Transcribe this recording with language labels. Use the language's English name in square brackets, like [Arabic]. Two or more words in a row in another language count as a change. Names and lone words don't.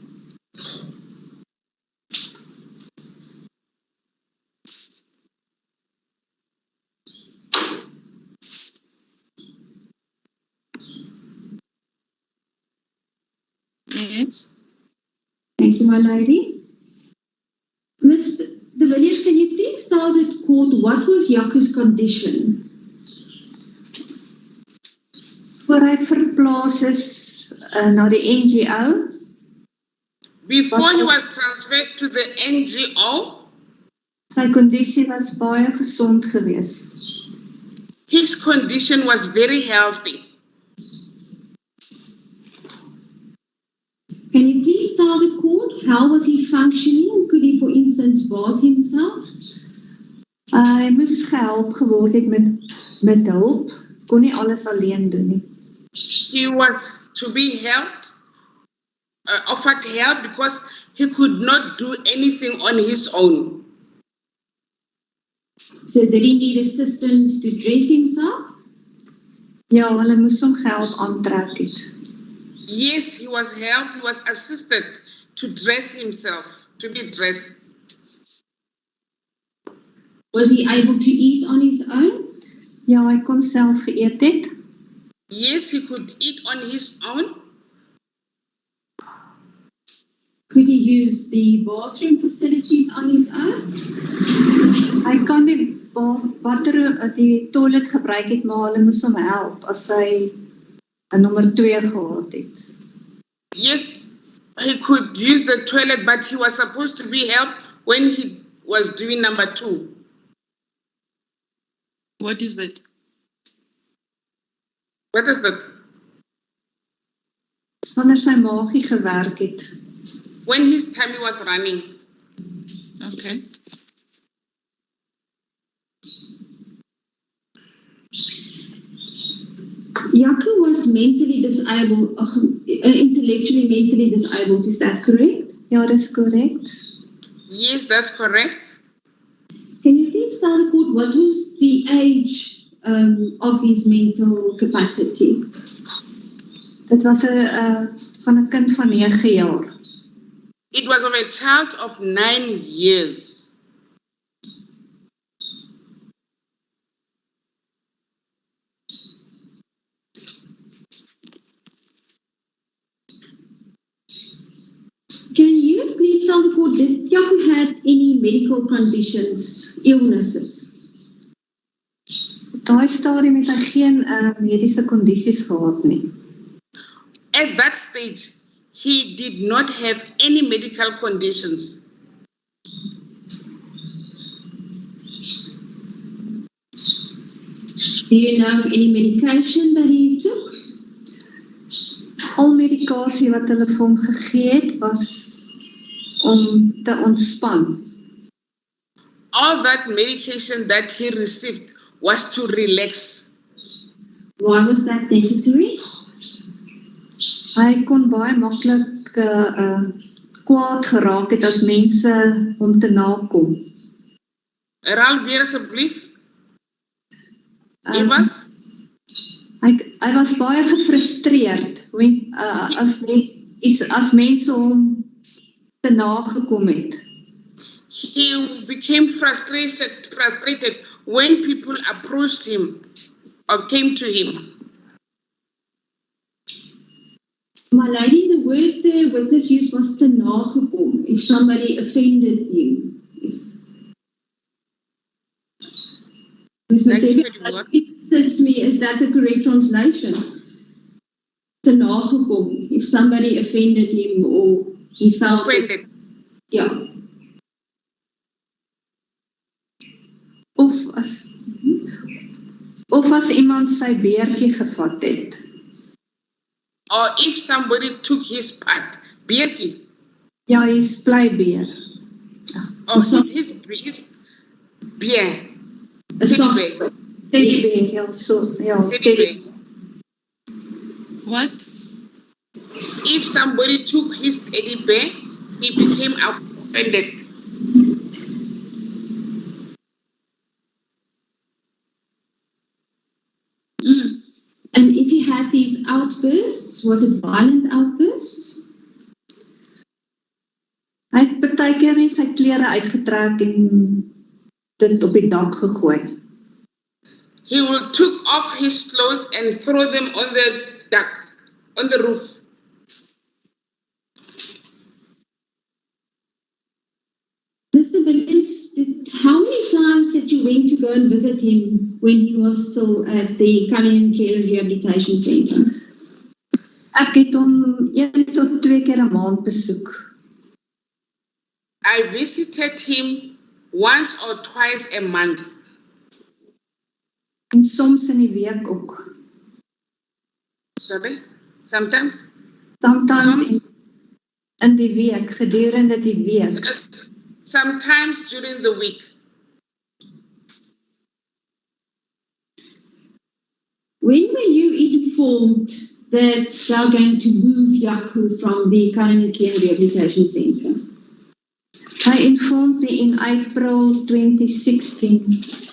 [English] Yes. Thank you, my lady. Ms. De Villiers, can you please tell the court what was Yaku's condition? [Afrikaans] Voor hy verplaas is na die NGO, [English] Before he was transferred to the NGO, [Afrikaans] sy kondisie was baie gesond gewees. [English] his condition was very healthy. Can you please tell the court how was he functioning? Could he, for instance, bath himself? [Afrikaans] Hy moes gehelp geword het met hulp, kon nie alles alleen doen nie. [English] He was to be helped, offered help because he could not do anything on his own. So did he need assistance to dress himself? [Afrikaans] Ja, hulle moes hom gehelp aantrek het. [English] Yes, he was helped, he was assisted to dress himself, to be dressed. Was he able to eat on his own? [Afrikaans] Ja, hy kon self geëet het. [English] Yes, he could eat on his own. Could he use the bathroom facilities on his own? [Afrikaans] Hy kan die toilet gebruik het, maar hulle moes hom help as hy 'n nommer 2 gehad het. [English] Yes, he could use the toilet, but he was supposed to be helped when he was doing number 2. What is that? What is that? [Afrikaans] Dis wanneer sy maagie gewerk het. [English] When his tummy was running. Okay. Yaku was mentally disabled, intellectually mentally disabled, is that correct? [Afrikaans] Ja, dis korrek. [English] Yes, that's correct. Can you please tell the court what was the age of his mental capacity? [Afrikaans] Dit was van 'n kind van 9 jaar. [English] It was of a child of 9 years. Can you please tell the court, did Yaku have any medical conditions, illnesses? [Afrikaans] Op daai stadium het hy geen mediese kondisies gehad nie. [English] At that stage, he did not have any medical conditions. Do you know of any medication that he took? [Afrikaans] Al medikasie wat hulle vir hom gegee het was om te ontspan. [English] All that medication that he received was to relax. Why was that necessary? [Afrikaans] Hy kon baie maklik kwaad geraak het as mense hom te nakom. Herhaal weer asseblief. Hy was? Hy was baie gefrustreerd as mense hom te nagekom het. [English] He became frustrated when people approached him or came to him. My lady, the word the witness used was [Afrikaans] te nagekom, [English] if somebody offended him. Ms. McDavid, assist me, is that the correct translation? [Afrikaans] Te nagekom, [English] if somebody offended him or he felt Offended. Yeah. [Afrikaans] Of as iemand sy beertjie gevat het. [English] Or if somebody took his part. [Afrikaans] Beertjie. Ja, hys blybeer. [English] Or his beer. Teddy bear, ja, so, ja, Teddy bear. What? If somebody took his teddy bear, he became offended. And if he had these outbursts, was it violent outbursts? [Afrikaans] Hy het baie keer net sy klere uitgetrek en dit op die dak gegooi. [English] He will took off his clothes and throw them on the deck, on the roof. Mr. Williams, how many times did you went to go and visit him when he was still at the Cunningham Care and Rehabilitation Centre? [Afrikaans] Ek het hom 1 tot 2 keer 'n maand besoek. [English] I visited him once or twice a month. [Afrikaans] En soms in die week ook. [English] Sorry? Sometimes? [Afrikaans] Sometimes in die week, gedurende die week. [English] Sometimes during the week. When were you informed that they are going to move Yaku from the Cunningham Care and Rehabilitation Centre? Hy informed me in April 2016.